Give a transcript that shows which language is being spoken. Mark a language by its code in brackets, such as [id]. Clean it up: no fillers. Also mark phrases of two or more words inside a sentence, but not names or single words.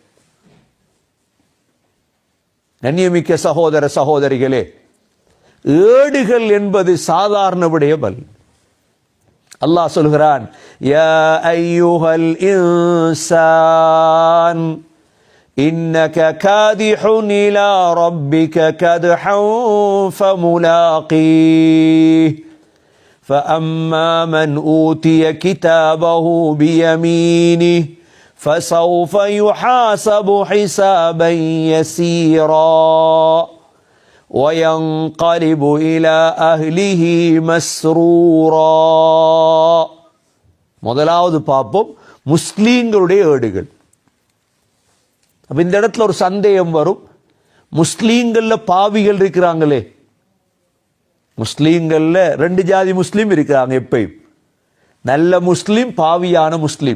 [ta] கண்ணியமிக்க சகோதர சகோதரிகளே, ஏடுகள் என்பது சாதாரண விடயமல்ல. அல்லாஹ் சொல்கிறான், [ar] يا أيها الإنسان إنك كادح إلى ربك كدحا فملاقيه فأما من أوتي كتابه بيمينه فسوف يحاسب حسابا يسيرا وينقلب إلى أهله مسرورا. [ta] முதலாவது பாப்போம் முஸ்லீம்களுடைய ஏடுகள். அப்ப இந்த இடத்துல ஒரு சந்தேகம் வரும், முஸ்லீம்கள்ல பாவிகள் இருக்கிறாங்களே, முஸ்லீம்கள்ல ரெண்டு ஜாதி முஸ்லீம் இருக்கிறாங்க எப்பயும், நல்ல முஸ்லீம் பாவியான முஸ்லீம்.